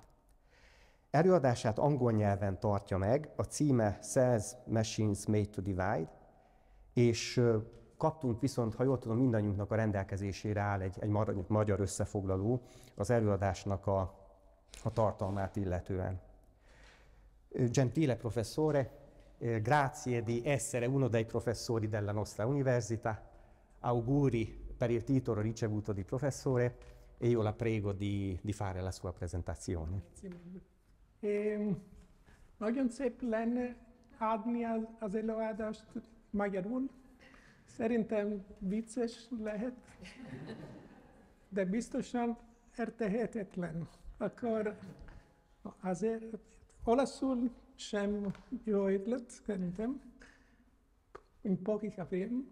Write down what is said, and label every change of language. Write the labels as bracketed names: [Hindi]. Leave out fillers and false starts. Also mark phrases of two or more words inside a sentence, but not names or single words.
[Hungarian] Előadását angol nyelven tartja meg, a címe Cells Machines Made to Divide, és kaptunk viszont, ha jól tudom, mindannyiunknak a rendelkezésére áll egy magyar összefoglaló az előadásnak a tartalmát illetően. [Italian] Gentile professore, grazie di essere uno dei professori della nostra università. Auguri per il titolo ricevuto di professore e io la prego di fare la sua presentazione. [Hungarian] Nagyon szép lenne adni az előadást magyarul. Szerintem vicces lehet, de biztosan érthetetlen. Akkor azért olaszul sem jó ötlet, szerintem, mint poki kafém.